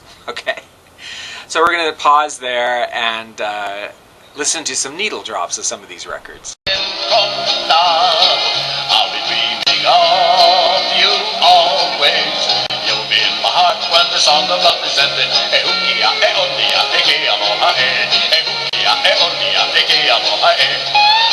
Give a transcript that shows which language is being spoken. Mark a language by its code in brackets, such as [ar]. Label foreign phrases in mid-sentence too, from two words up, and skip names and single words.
[en] Okay. So we're going to pause there and listen to some needle drops of some of these records. I'll be dreaming of you always. You'll be in my heart when the song of love is ended. [haw] E hukia, e onia, e ke aloha e. E hukia, e onia, e ke aloha e.